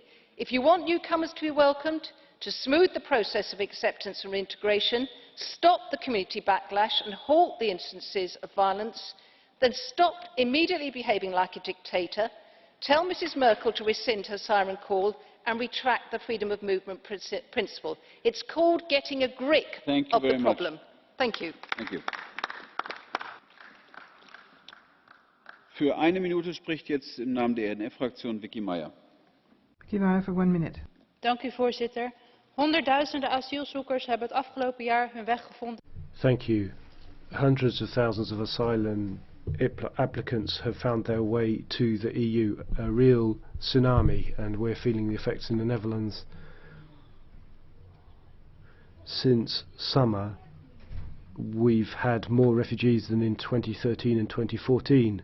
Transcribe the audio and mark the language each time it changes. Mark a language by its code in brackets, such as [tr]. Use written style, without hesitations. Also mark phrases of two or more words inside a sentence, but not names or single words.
[en] If you want newcomers to be welcomed, to smooth the process of acceptance and reintegration, stop the community backlash and halt the instances of violence, then stop immediately behaving like a dictator, tell Mrs Merkel to rescind her siren call and retract the freedom of movement principle. It's called getting a grip of the problem. Thank you. Thank you. [de] Für 1 Minute spricht jetzt im Namen der ENF-Fraktion Vicky Maeijer. [en] Vicky Maeijer for 1 minute. [nl] Dank u, voorzitter. Honderdduizenden asielzoekers hebben het afgelopen jaar hun weg gevonden. [en] Thank you. Hundreds of thousands of asylum applicants have found their way to the EU, a real tsunami, and we're feeling the effects in the Netherlands. Since summer, we've had more refugees than in 2013 and 2014.